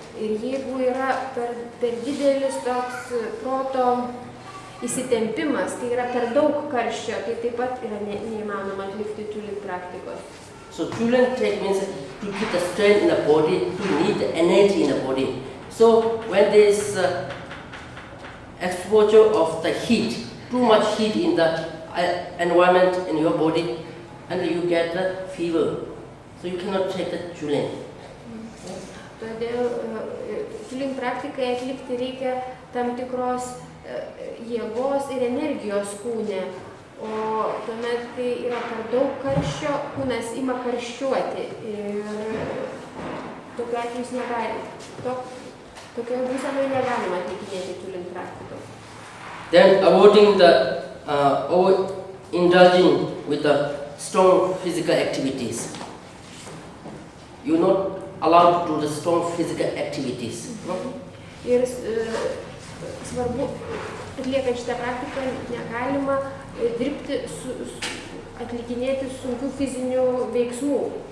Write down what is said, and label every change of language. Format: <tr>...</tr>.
<lt>Ir jeigu yra per didelis toks proto įsitempimas, tai yra per daug karščio, tai taip pat yra neįmanoma atlikti Chulin praktikos.</lt> <en>So Chulin take means to keep the strength in the body, to need the energy in the body. So when there is exposure of the heat, too much heat in the environment in your body, and you get the fever. So you cannot take the chulin.</en> <lt>Todėl tulim praktikai atlikti reikia tam tikros jėgos ir energijos kūne. O tuomet, kai yra per daug karščio, kūnas ima karščiuoti ir tokiu atveju jis negali. Tokioje būsenoje negalima atlikinėti tulim praktikos.</lt> <en>Then avoiding the indulging with the strong physical activities. You're not allowed to do the strong physical activities.</en> <lt>Ir svarbu, atliekant šitą praktiką, negalima dirbti, atlikinėti sunkių fizinių veiksmų.</lt>